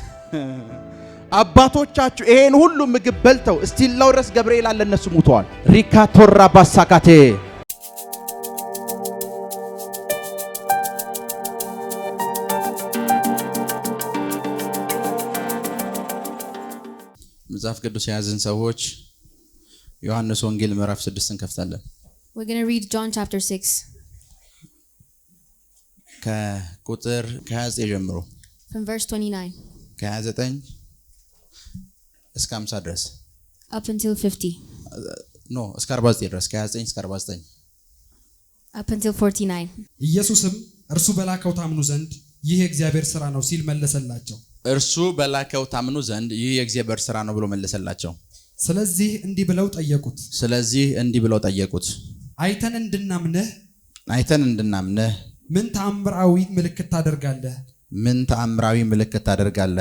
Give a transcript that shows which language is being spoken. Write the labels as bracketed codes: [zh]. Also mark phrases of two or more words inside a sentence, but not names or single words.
[am] አባቶቻችሁ ይሄን ሁሉ ምግብ በልተው እስቲላው ድረስ ገብርኤል አለ እነሱ ሙተዋል። ሪካቶራ ባሳካቴ መጽሐፍ ቅዱስ የያዝን ሰዎች ዮሐንስ ወንጌል ምዕራፍ 6 እንከፍታለን። [en] We're going to read John chapter 6. [am] ከቁጥር 29 ጀምሮ [en] from verse 29 [am] ከ29 እስከ 50 ድረስ [en] up until 50. [am] እስከ 49 ድረስ ከ29 እስከ 49 [en] up until 49. [am] ኢየሱስም እርሱ በላከው ታምኑ ዘንድ ይህ የእግዚአብሔር ሥራ ነው ሲል መለሰላቸው። እርሱ በላከው ታምኑ ዘንድ ይህ የእግዚአብሔር ሥራ ነው ብሎ መለሰላቸው። ስለዚህ እንዲህ ብለው ጠየቁት፣ አይተን እንድናምንህ ምን ተአምራዊ ምልክት ታደርጋለህ?